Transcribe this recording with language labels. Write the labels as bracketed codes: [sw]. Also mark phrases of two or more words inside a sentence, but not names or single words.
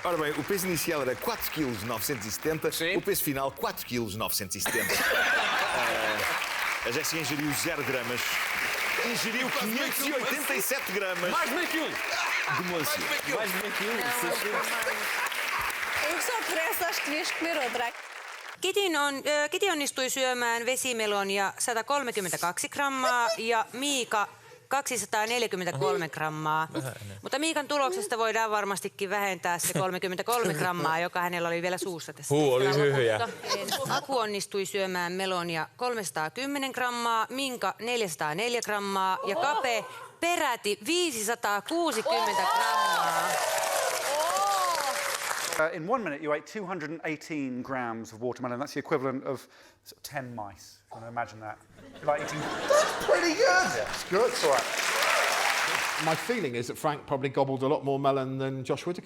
[pt] Ora bem, o peso inicial era 4 kg 970, o peso final 4 kg 970. A Jéssica ingeriu 0 gramas. Ingeriu 587 gramas. Mais de meio quilo. De melancia. Mais de meio quilo. Yksi on pressasta, viskmirodrak. [fi] Kiti onnistui syömään vesimelonia 132 grammaa ja Miika 243 grammaa. Mutta Miikan tuloksesta voidaan varmastikin vähentää se 33 grammaa, joka hänellä oli vielä suussa tässä. Oli hyviä. Aku onnistui syömään melonia 310 grammaa, Minka 404 grammaa ja Kape peräti 560 grammaa. [en] In 1 minute, you ate 218 grams of watermelon. That's the equivalent of sort of 10 mice. If you want to imagine that. You're like eating... That's pretty good. Yeah, it's good. It's all right. My feeling is that Frank probably gobbled a lot more melon than Josh Whittaker.